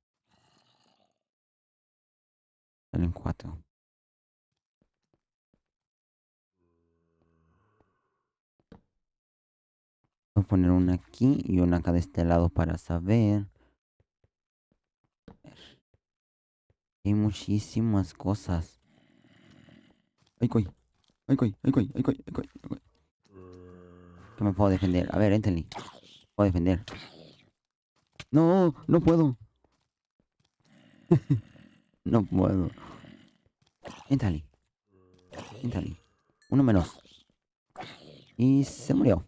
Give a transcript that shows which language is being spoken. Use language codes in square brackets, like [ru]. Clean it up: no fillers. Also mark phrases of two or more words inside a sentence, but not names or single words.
[es] Salen cuatro. Voy a poner una aquí y una acá de este lado para saber. Hay muchísimas cosas. Ay, coy. Ay, coy. Ay, coy. Ay, coy. Ay, coy. Ay, coy. ¿Qué me puedo defender? A ver, Anthony. Puedo defender. No, no puedo. No puedo. Anthony. Anthony. Uno menos. Y se murió.